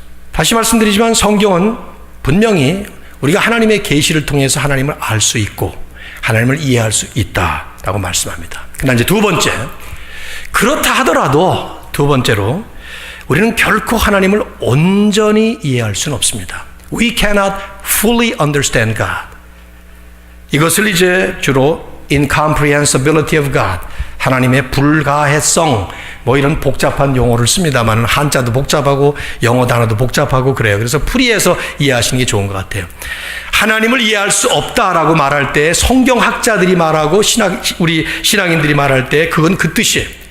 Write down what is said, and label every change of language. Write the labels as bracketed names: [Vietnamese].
[Korean] 다시 말씀드리지만 성경은 분명히 우리가 하나님의 계시를 통해서 하나님을 알 수 있고 하나님을 이해할 수 있다라고 말씀합니다. 그러나 이제 두 번째, 그렇다 하더라도 두 번째로 우리는 결코 하나님을 온전히 이해할 수는 없습니다. [English] We cannot fully understand God. [Korean] 이것을 이제 주로 [English] incomprehensibility of God, [Korean] 하나님의 불가해성, 뭐 이런 복잡한 용어를 씁니다만 한자도 복잡하고 영어 단어도 복잡하고 그래요. 그래서 풀이해서 이해하시는 게 좋은 것 같아요. 하나님을 이해할 수 없다라고 말할 때 성경학자들이 말하고 우리 신앙인들이 말할 때 그건 그 뜻이에요.